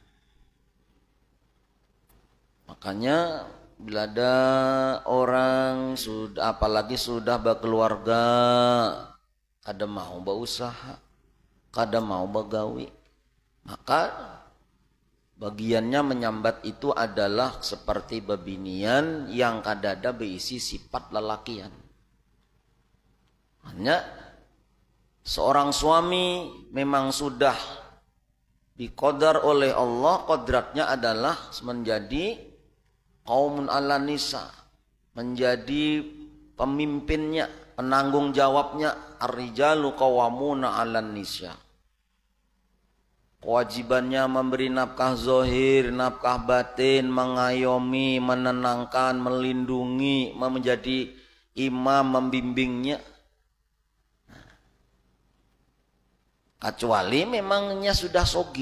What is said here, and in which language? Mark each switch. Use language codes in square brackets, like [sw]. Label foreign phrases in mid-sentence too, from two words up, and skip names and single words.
[bjn] Makanya bila ada orang sudah, apalagi sudah berkeluarga, kada mau berusaha, kada mau begawi, maka bagiannya menyambat itu adalah seperti babinian yang kadada berisi sifat lelakian. [id] Hanya seorang suami memang sudah diqadar oleh Allah, kodratnya adalah menjadi [ar] قوم على نساء, [id] menjadi pemimpinnya, penanggung jawabnya. [ar] الرجال قوامون على النساء. [id] Kewajibannya memberi nafkah zahir, nafkah batin, mengayomi, menenangkan, melindungi, menjadi imam, membimbingnya. [bjn] Kecuali memangnya sudah sogih.